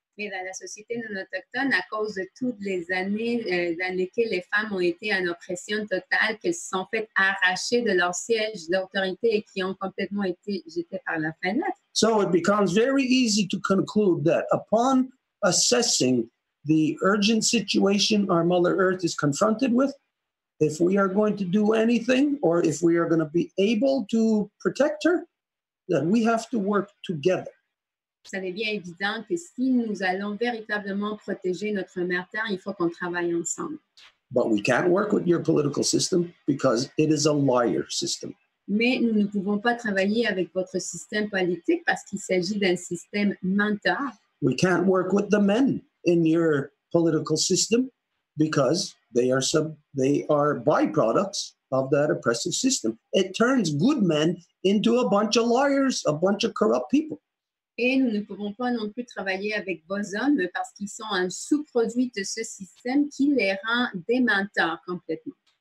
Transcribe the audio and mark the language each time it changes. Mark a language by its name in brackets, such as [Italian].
[French] Mais dans la société non autochtone, à cause de toutes les années dans lesquelles les femmes ont été en oppression totale, qu'elles se sont faites arracher de leur siège d'autorité et qui ont complètement été jetées par la fenêtre. [English] So it becomes very easy to conclude that upon assessing the urgent situation our Mother Earth is confronted with, if we are going to do anything or if we are going to be able to protect her, that we have to work together. [French] Ça devient évident que si nous allons véritablement protéger notre mère Terre, il faut qu'on travaille ensemble. [English] But we can't work with your political system because it is a liar system. [French] Mais nous ne pouvons pas travailler avec votre système politique parce qu'il s'agit d'un système menteur. [English] We can't work with the men in your political system because they are byproducts of that oppressive system. It turns good men into a bunch of liars, a bunch of corrupt people. [French] Et nous ne pouvons pas non plus travailler avec vos hommes parce qu'ils sont un sous-produit de ce système qui les rend des menteurs complètement.